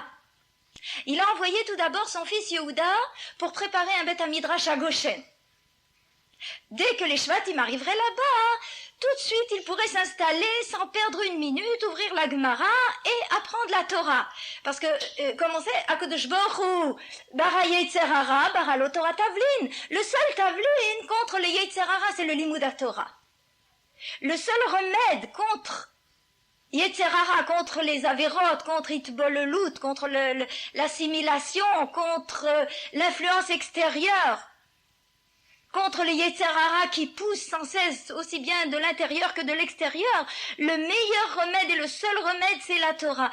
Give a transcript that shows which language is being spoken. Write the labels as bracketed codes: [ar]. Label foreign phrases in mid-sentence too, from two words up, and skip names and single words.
[fr] Il a envoyé tout d'abord son fils Yehuda pour préparer un [he] בית מדרש [fr] à Goshen. Dès que les Shvatim arriveraient là-bas, tout de suite il pourrait s'installer sans perdre une minute, ouvrir la Gemara et apprendre la Torah. Parce que, comme on sait, [he] הקדוש ברוך הוא, ברא יצר הרע, ברא לו תורה תבלין. [fr] Le seul Tavlin contre les [he] יצר הרע, [fr] c'est le [he] לימוד התורה. [fr] Le seul remède contre [he] יצר הרע, [fr] contre les avérotes, contre Itbolelut, contre l'assimilation, contre l'influence extérieure, contre les [he] יצר הרע [fr] qui poussent sans cesse aussi bien de l'intérieur que de l'extérieur, le meilleur remède et le seul remède, c'est la Torah.